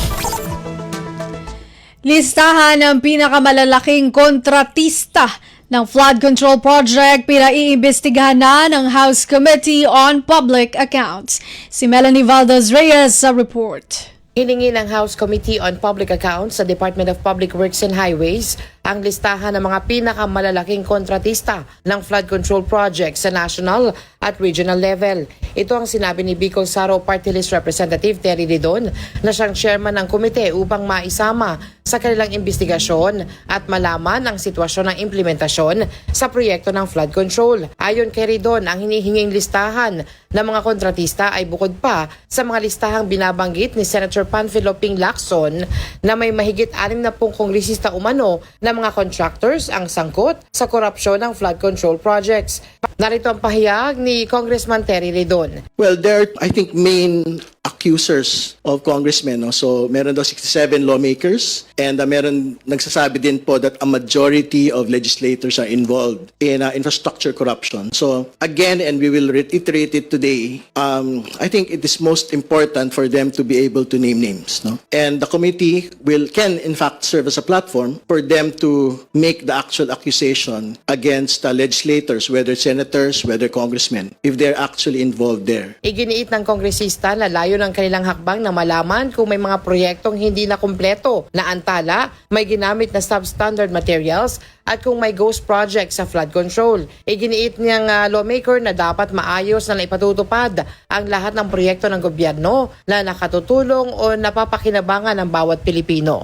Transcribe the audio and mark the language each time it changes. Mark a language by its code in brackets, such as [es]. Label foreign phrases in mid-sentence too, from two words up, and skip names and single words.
[tl] Listahan ng pinakamalalaking kontratista ng [en] flood control project [tl] pinaiimbestigahan na ng House Committee on Public Accounts. Si Melanie Valdez Reyes sa report. Hiningi ng House Committee on Public Accounts sa Department of Public Works and Highways ang listahan ng mga pinakamalalaking kontratista ng [en] flood control project [tl] sa national at [en] regional level. [tl] Ito ang sinabi ni Bicol Saro Party List Representative Terry Ridon na siyang chairman ng komite upang maisama sa kanilang investigasyon at malaman ang sitwasyon ng implementasyon sa proyekto ng [en] flood control. [tl] Ayon kay Ridon, ang hinihinging listahan ng mga kontratista ay bukod pa sa mga listahang binabanggit ni Senator Panfilo Ping Lacson na may mahigit 60 kongresista umano na mga contractors ang sangkot sa korupsyon ng [en] flood control projects. [tl] Narito ang pahayag ni Congressman Terry Ridon. [en] Well, there are, I think, main accusers of congressmen. No? So, [tl] meron daw [en] 67 lawmakers and [tl] meron nagsasabi din po [en] that a majority of legislators are involved in infrastructure corruption. So, again, and we will reiterate it today, I think it is most important for them to be able to name names. No? And the committee can in fact serve as a platform for them to make the actual accusation against legislators, whether senators, whether congressmen, if they're actually involved there. [tl] Iginiit ng kongresista na layo ng kanilang hakbang na malaman kung may mga proyektong hindi na kumpleto na antala, may ginamit na [en] substandard materials [tl] at kung may [en] ghost project [tl] sa [en] flood control. [tl] Iginiit niyang lawmaker na dapat maayos na ipatutupad ang lahat ng proyekto ng gobyerno na nakatutulong o napapakinabangan ng bawat Pilipino.